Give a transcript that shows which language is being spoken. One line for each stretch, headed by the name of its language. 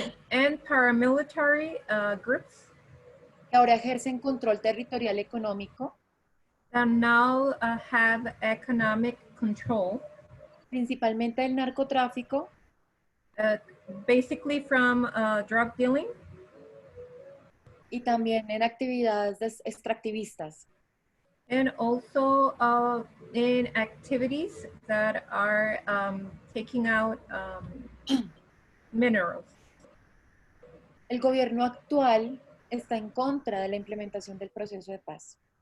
English: and paramilitary groups
Spanish: que ahora ejercen control territorial económico,
English: that now have economic control,
Spanish: principalmente del narcotráfico,
English: basically from drug dealing,
Spanish: y también en actividades extractivistas.
English: and also in activities that are taking out minerals.
Spanish: El gobierno actual está en contra de la implementación del proceso de paz.